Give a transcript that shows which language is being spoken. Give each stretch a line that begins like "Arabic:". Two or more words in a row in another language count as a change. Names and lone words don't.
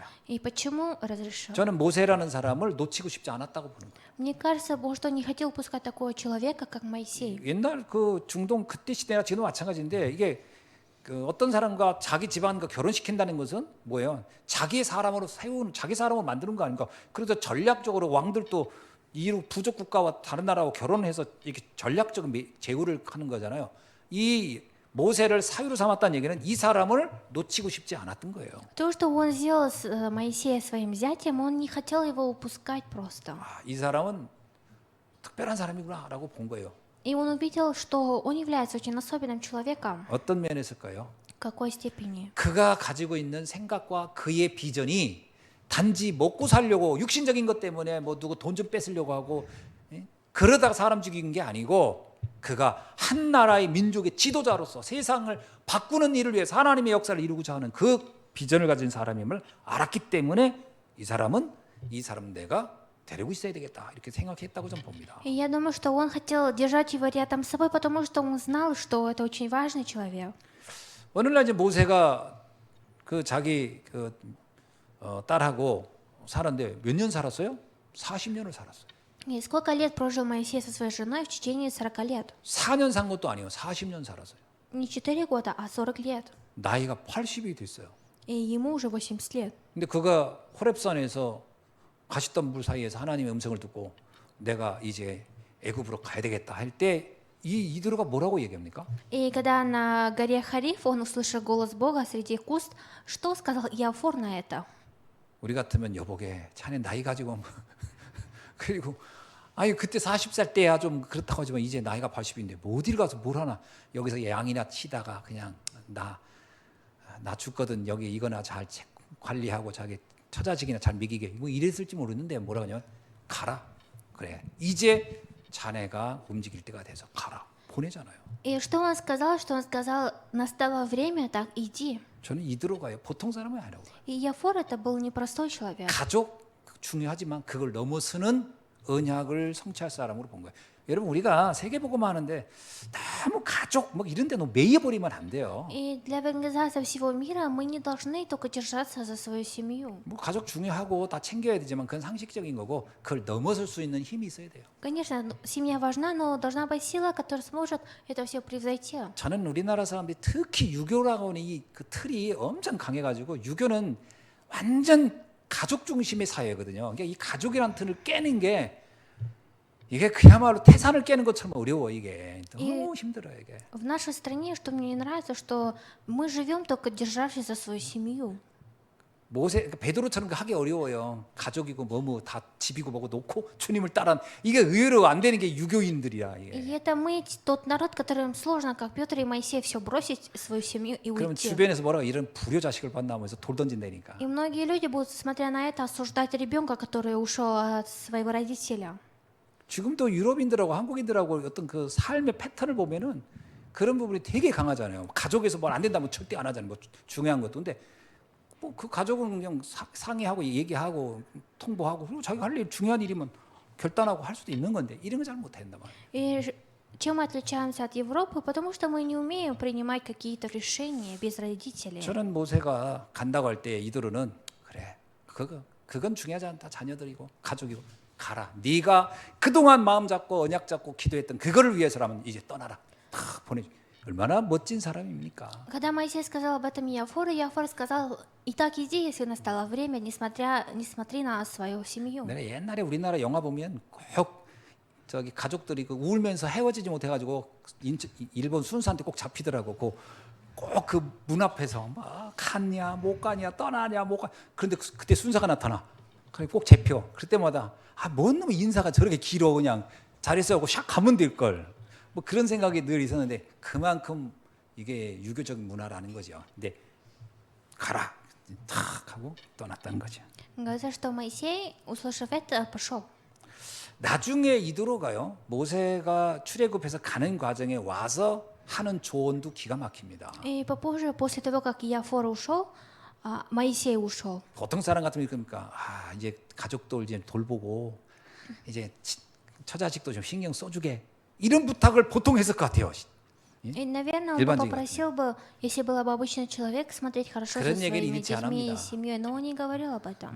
Russian: И почему разрешил?
Korean: 저는 모세라는 사람을 놓치고 싶지 않았다고 보는 거예요.
Russian: Мне кажется, Бог что не хотел пускать такого человека, как Моисей.
Korean: 옛날 그 중동 그때 시대나 지금도 마찬가지인데 이게 그 어떤 사람과 자기 집안과 결혼시킨다는 것은 뭐예요? 자기의 사람으로 세우는 자기 사람으로 만드는 거 아닌가? 그래서 전략적으로 왕들도 이 부족 국가와 다른 나라하고 결혼해서 이렇게 전략적인 제후를 하는 거잖아요. 이 모세를 사유로 삼았다는 얘기는 이 사람을 놓치고 싶지 않았던 거예요.
Russian: То, что он сделал с Моисея своим зятем, он не хотел его упускать просто.
Korean: 이 사람은 특별한 사람이구나라고 본 거예요.
Russian: И он увидел, что он является очень особенным человеком.
Korean: 어떤 면에서일까요?
Russian: В какой степени?
Korean: 그가 가지고 있는 생각과 그의 비전이 단지 먹고 살려고 육신적인 것 때문에 뭐 누구 돈 좀 뺏으려고 하고 그러다가 사람 죽인 게 아니고 그가 한 나라의 민족의 지도자로서 세상을 바꾸는 일을 위해서 하나님의 역사를 이루고자 하는 그 비전을 가진 사람임을 알았기 때문에 이 사람 내가 데리고 있어야 되겠다 이렇게 생각했다고 좀 봅니다.
Russian: И я думаю, что он хотел держать его рядом с собой, потому что он знал, что это очень важный человек.
Korean: 어느 날 이제 모세가 그 자기 딸하고 살았는데 몇 년 살았어요? 40년을 살았어요.
Russian: И сколько лет прожил Моисей со своей женой в течение 40 лет?
Korean: 4년 산 것도 아니에요. 40년 살았어요.
Russian: Не 4 года, а 40 лет.
Korean: 나이가 80이 됐어요.
Russian: И ему уже 80 лет.
Korean: 근데 그가 호렙산에서 가시던 물 사이에서 하나님의 음성을 듣고 내가 이제 애굽으로 가야 되겠다 할 때 이드로가 뭐라고 얘기합니까?
Russian: И когда на горе Хариф он услышал голос Бога среди куст, что сказал Иофор на это?
Korean: 우리 같으면 여보게 자네 나이 가지고 뭐 그리고 아니 그때 40살 때야 좀 그렇다고 하지만 이제 나이가 80인데 뭐 어딜 가서 뭘 하나 여기서 양이나 치다가 그냥 나 죽거든 여기 이거나 잘 관리하고 자기 처자식이나 잘 먹이게 뭐 이랬을지 모르는데 뭐라 하냐 가라 그래 이제 자네가 움직일 때가 돼서 가라 보내잖아요.
Russian: И что он сказал? Что он сказал, настало время, так иди.
Korean: 저는 이드로가요 보통 사람은 아니라고.
Russian: И Иофор это был непростой человек.
Korean: 가족 중요하지만 그걸 넘어서는 언약을 성취할 사람으로 본 거예요. 여러분 우리가 세계복음화 하는데 너무 가족 뭐 이런 데 너무 매여버리면 안 돼요.
Russian: И для евангелизации всего мира мы не должны только держаться за свою семью.
Korean: 뭐 가족 중요하고 다 챙겨야 되지만 그건 상식적인 거고 그걸 넘어설 수 있는 힘이 있어야 돼요.
Russian: Конечно, семья важна, но должна быть сила, которая сможет это все превзойти.
Korean: 저는 우리나라 사람들이 특히 유교라고 하는 이 그 틀이 엄청 강해가지고 유교는 완전 가족 중심의 사회거든요. 그러니까 이 가족이라는 틀을 깨는 게 이게 그야말로 태산을 깨는 것처럼 어려워 이게 너무 힘들어요 이게.
Russian: В нашей стране, что мне не нравится, что мы живем только державшись за свою семью.
Korean: 모세 베드로처럼 하기 어려워요. 가족이고 뭐뭐 다 집이고 뭐고 놓고 주님을 따라 이게 의외로 안 되는 게 유교인들이야
Russian: И
Korean: 이게.
Russian: это мы, тот народ, которым сложно, как Петр и Моисей, все бросить, свою семью и
Korean: 그러면
Russian: уйти.
Korean: 주변에서 뭐라고 이런 불효 자식을 만나면서 돌 던진다니까.
Russian: И многие люди будут, смотря на это, осуждать ребенка, который ушел от своего родителя.
Korean: 지금도 유럽인들하고 한국인들하고 어떤 그 삶의 패턴을 보면은 그런 부분이 되게 강하잖아요. 가족에서 뭘 안 된다면 절대 안 하잖아요. 뭐 중요한 것도 근데 뭐 그 가족은 그냥 상의하고 얘기하고 통보하고 그리고 자기가 할 일 중요한 일이면 결단하고 할 수도 있는 건데 이런 거 잘 못한단 말이에요.
Russian: И чем мы отличаемся от Европы? Потому что мы не умеем принимать какие-то решения без родителей.
Korean: 저는 모세가 간다고 할 때 이들은 그래 그건 중요하지 않다 자녀들이고 가족이고 가라 네가 그동안 마음 잡고 언약 잡고 기도했던 그거를 위해서라면 이제 떠나라 탁 보내줘. 얼마나 멋진 사람입니까?
Russian: Когда Моисей сказал об этом Иофор сказал, и так иди, если настало время, не смотри на свою семью.
Korean: 내가 옛날에 우리나라 영화 보면 꼭 저기 가족들이 그 울면서 헤어지지 못해가지고 일본 순사한테 꼭 잡히더라고. 꼭 그 문 앞에서 막 갔냐 못 가냐 떠나냐 못 가. 그런데 그때 순사가 나타나. 그래 꼭 잡혀. 그때마다 뭔 놈의 인사가 저렇게 길어 그냥 자리에 하고 샥 가면 될 걸. 뭐 그런 생각이 늘 있었는데 그만큼 이게 유교적인 문화라는 거죠. 근데 가라 탁 하고 떠났다는 거죠.
Russian: Говорится, что Моисей, услышав это, пошел.
Korean: 나중에 이드로가요 모세가 출애굽해서 가는 과정에 와서 하는 조언도 기가 막힙니다.
Russian: И попозже, после того, как Иофор ушел, Моисей ушел.
Korean: 보통 사람 같으면 그러니까 이제 가족도 이제 돌보고 이제 처자식도 좀 신경 써주게 이런 부탁을 보통 했을 것 같아요.
Russian: И, наверное, он бы
Korean: 일반적인
Russian: попросил бы, если был бы обычный человек, смотреть хорошо за
Korean: 그런 얘기를
Russian: своими
Korean: 읽지
Russian: детьми
Korean: 않습니다.
Russian: и семьей, но он не говорил об этом.